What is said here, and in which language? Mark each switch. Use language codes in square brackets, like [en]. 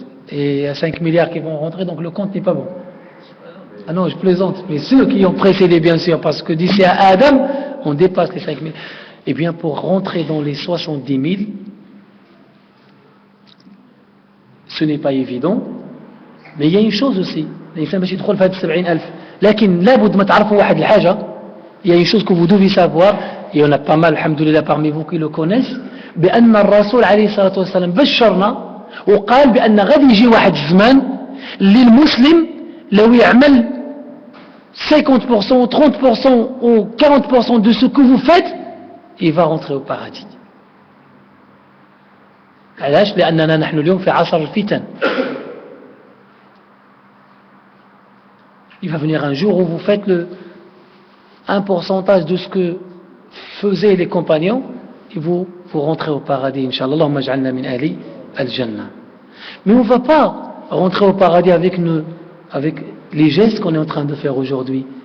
[fr] Et il y a 5 milliards qui vont rentrer, donc le compte n'est pas bon. Ah non, je plaisante, mais ceux qui ont précédé, bien sûr, parce que d'ici à Adam, on dépasse les 5 000. Eh bien, pour rentrer dans les 70 000, ce n'est pas évident, mais il y a une chose aussi. [ar] الإنسان باش يدخل في هذه 70,000 لكن لابد ما تعرفوا واحد الحاجة. [fr] Il y a une chose que vous devez savoir, et on a pas mal, alhamdoulilah, parmi vous qui le connaissent, [ar] بأن الرسول عليه الصلاة والسلام بشرنا وقال بأن غادي يجي واحد الزمان للمسلم لو يعمل [fr] 50% ou 30% ou 40% de ce que vous faites, il va rentrer au paradis. [ar] علاش؟ لأننا نحن اليوم في عصر الفتن. [fr] Il va venir un jour où vous faites un pourcentage de ce que faisaient les compagnons et vous rentrez au paradis, Inch'Allah. [ar] Allahumma ja'alna min ahli al-jannah. [fr] Mais on ne va pas rentrer au paradis avec les gestes qu'on est en train de faire aujourd'hui.